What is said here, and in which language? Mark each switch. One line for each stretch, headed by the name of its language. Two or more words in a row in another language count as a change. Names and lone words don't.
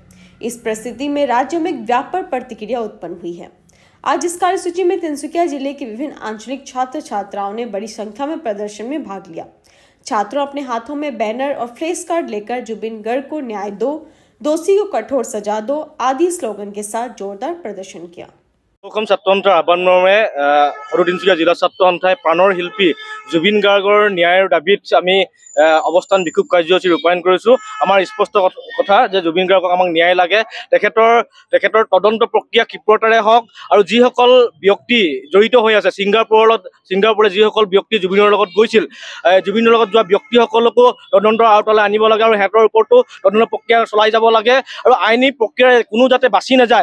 Hindi: इस परिस्थिति में राज्य में एक व्यापक प्रतिक्रिया उत्पन्न हुई है। आज इस कार्यसूची में तिनसुकिया जिले के विभिन्न आंचलिक छात्र छात्राओं ने बड़ी संख्या में प्रदर्शन में भाग लिया। छात्रों अपने हाथों में बैनर और
English: flex card
Hindi: लेकर जुबिन गर्ग को न्याय दो, दोषी को कठोर सजा दो आदि स्लोगन के साथ जोरदार प्रदर्शन किया।
Assamese: ছাত্র সন্থাৰ আহ্বানমৰ্মে সৰু তিনিচুকীয়া জিলা ছাত্ৰ সন্থাই প্ৰাণৰ শিল্পী জুবিন গাৰ্গৰ ন্যায়ৰ দাবীত আমি অৱস্থান বিক্ষোভ কাৰ্যসূচী ৰূপায়ণ কৰিছোঁ। আমাৰ স্পষ্ট কথা যে জুবিন গাৰ্গক আমাক ন্যায় লাগে। তেখেতৰ তদন্ত প্ৰক্ৰিয়া ক্ষীপ্ৰতাৰে হওক আৰু যিসকল ব্যক্তি জড়িত হৈ আছে ছিংগাপুৰলৈ যিসকল ব্যক্তি জুবিনৰ লগত গৈছিল, জুবিনৰ লগত যোৱা ব্যক্তিসকলকো তদন্তৰ আওতালৈ আনিব লাগে আৰু সিহঁতৰ ওপৰতো তদন্ত প্ৰক্ৰিয়া চলাই যাব লাগে আৰু আইনী প্ৰক্ৰিয়াৰে কোনো যাতে বাচি নাযায়।